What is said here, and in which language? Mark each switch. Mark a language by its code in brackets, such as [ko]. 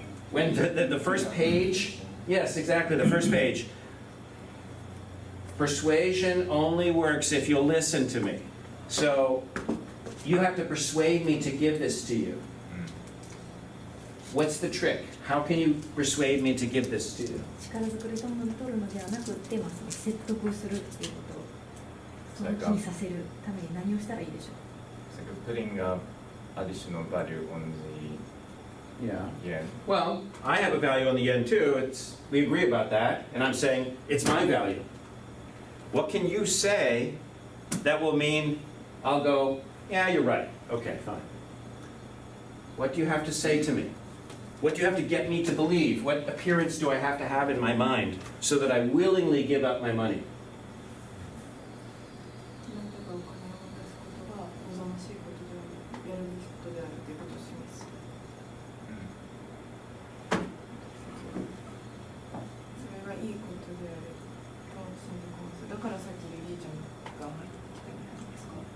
[en] When the first page? Yes, exactly, the first page. Persuasion only works if you'll listen to me. So, you have to persuade me to give this to you. What's the trick? How can you persuade me to give this to you? [ja] 力ずくで取るのではなくて、その説得するっていうことをその気にさせるために何をしたらいいでしょう。 [en] It's like putting additional value on the Yeah. yen. Well, I have a value on the yen too. We agree about that, and I'm saying it's my value. What can you say that will mean I'll go, yeah, you're right. Okay, fine. What do you have to say to me? What do you have to get me to believe? What appearance do I have to have in my mind so that I willingly give up my money? [ja] なんとかお金を渡すことが望ましいことである、やるべきことであるということを示す。それがいいことであると信じ込ます。だからさっきゆりちゃんが入ってきたんじゃないですか。